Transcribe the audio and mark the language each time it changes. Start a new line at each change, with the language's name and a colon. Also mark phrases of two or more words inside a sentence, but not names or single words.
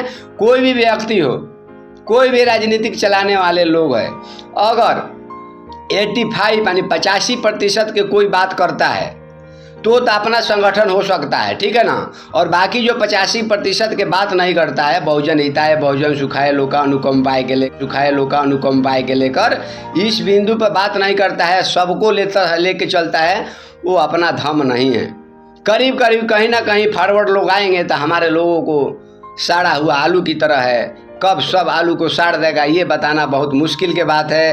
Hindi: कोई भी व्यक्ति हो, कोई भी राजनीतिक चलाने वाले लोग हैं, अगर 85 यानी 85% के कोई बात करता है तो अपना संगठन हो सकता है, ठीक है ना। और बाकी जो 85% के बात नहीं करता है,
Pali: बहुजन हिताय बहुजन सुखाय लोका अनुकंपाय
Hindi: के लेकर इस बिंदु पर बात नहीं करता है, सबको लेके चलता है, वो अपना धर्म नहीं है। करीब करीब कहीं ना कहीं फॉरवर्ड लोग आएंगे तो हमारे लोगों को सड़ा हुआ आलू की तरह है, कब सब आलू को साड़ देगा ये बताना बहुत मुश्किल के बात है।